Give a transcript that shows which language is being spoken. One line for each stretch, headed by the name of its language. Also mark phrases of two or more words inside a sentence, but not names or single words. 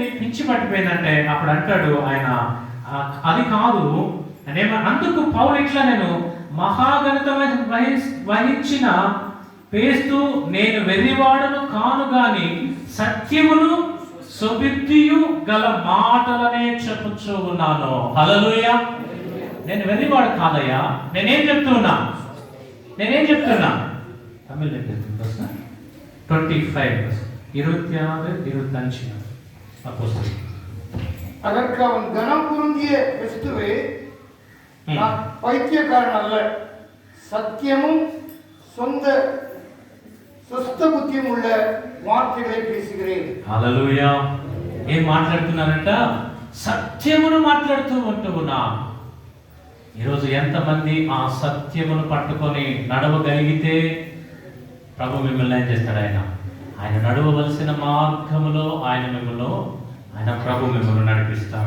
Telugu: పిచ్చి పట్టిపోయింది అంటే అప్పుడు అంటాడు ఆయన, అది కాదు అందుకు పౌలు ఇట్లా, నేను మహాఘనత వహించిన పేస్తూ నేను వెర్రివాడను కాను గాని సత్యమును సుబుద్ధియు గల మాటలనే చెప్పుచూ ఉన్నాను. హల్లెలూయా. నేను వెర్రివాడు కాదయ్యా. నేనేం చెప్తున్నా తమిళ 25 அப்போஸ்தலர்.
Tamil: அதற்கு அவன் கனம் பொருந்திய கிறிஸ்துவே, நான் பைத்தியக்காரன் அல்ல, சத்தியமும் சொந்த புத்தியும் உள்ள வாக்கியங்களை பேசுகிறேன்.
Telugu: హల్లెలూయా. ఏం మాట్లాడుతున్నారంట? సత్యమును మాట్లాడుతూ ఉంటున్నా. ఈరోజు ఎంతమంది ఆ సత్యమును పట్టుకొని నడవగలిగితే ప్రభు మిమ్మల్ని ఏం చేస్తాడు? ఆయన నడవవలసిన మార్గములో ఆయన ప్రభు మిమ్మల్ని నడిపిస్తాడు.